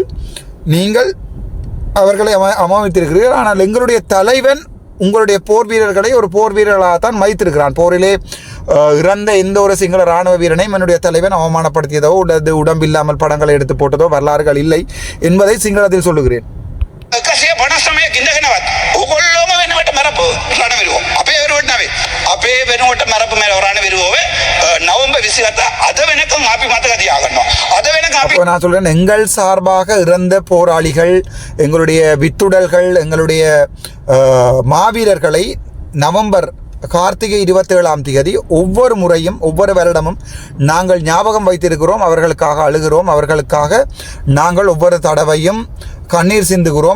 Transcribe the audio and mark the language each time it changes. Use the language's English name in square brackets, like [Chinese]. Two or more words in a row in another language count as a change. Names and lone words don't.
[Tamil] நீங்கள் அவர்களை அவமதித்திருக்கிறீர்கள். ஆனால் எங்களுடைய தலைவன் உங்களுடைய போர் வீரர்களை ஒரு போர் வீரர்களாகத்தான் மதித்திருக்கிறான். போரிலே இறந்த எந்த ஒரு சிங்கள இராணுவ வீரனையும் என்னுடைய தலைவன் அவமானப்படுத்தியதோ அல்லது உடம்பில்லாமல் படங்களை எடுத்து போட்டதோ வரலாறுகள் இல்லை என்பதை சிங்களத்தில் சொல்லுகிறேன். [Sinhala] ඔගොල්ලෝම වෙනුවට මරපු රණවිරුවෝ අපේ වෙනුවට නෙවෙයි අපේ වෙනුවට මරපු මේ රණවිරුවෝවේ නවම්බර් 27 අද වෙනකන් අපි මතක තියාගන්නවා. අද වෙනකන් අපි [Tamil] நான் சொல்றேன், எங்கள் சார்பாக இறந்த போராளிகள், எங்களுடைய வித்துடல்கள், எங்களுடைய மாவீரர்களை நவம்பர் கார்த்திகை 27ஆம் தேதி ஒவ்வொரு முறையும் ஒவ்வொரு வருடமும் நாங்கள் ஞாபகம் வைத்திருக்கிறோம். அவர்களுக்காக அழுகிறோம். அவர்களுக்காக நாங்கள் ஒவ்வொரு தடவையும் கண்ணீர் சிந்துகிறோம்.